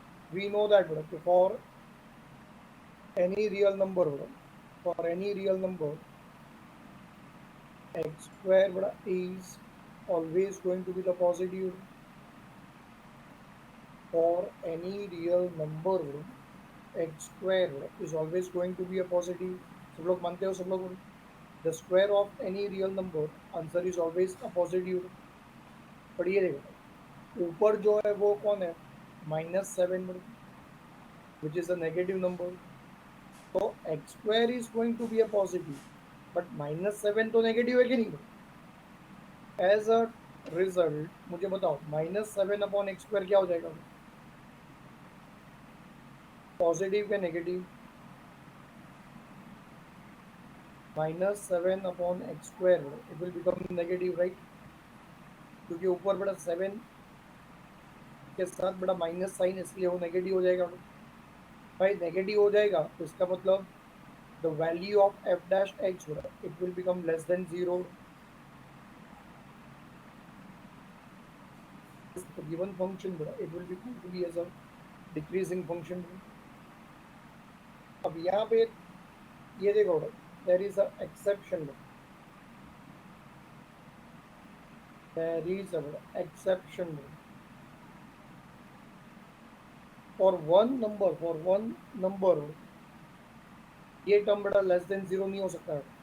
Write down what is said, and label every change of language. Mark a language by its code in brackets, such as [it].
[en] We know that for any real number, x square is always going to be the positive. For any real number, x square is always going to be a positive. [hi] सब लोग मानते हो? [en] सब लोग the square of any real number answer is always a positive. [hi] पढ़िए देखो, ऊपर जो है वो कौन है? -7, [en] Which is a negative number. तो x square is going to be a positive, but -7 [hi] तो नेगेटिव है कि नहीं? [en] as a result [hi] मुझे बताओ, -7/x² क्या हो जाएगा? पॉजिटिव क्या negative? [en] -7/x², it will become negative, right? [hi] क्योंकि ऊपर बड़ा 7 के साथ बड़ा माइनस साइन, इसलिए वो नेगेटिव हो जाएगा। भाई नेगेटिव हो जाएगा तो इसका मतलब [en] The value of f' it will become less than 0। the given function it will be going to be as a decreasing function। [hi] अब यहाँ पे ये देखो, [en] there is a exception, there is a exception for one number ये term बड़ा less than 0 नहीं हो सकता है।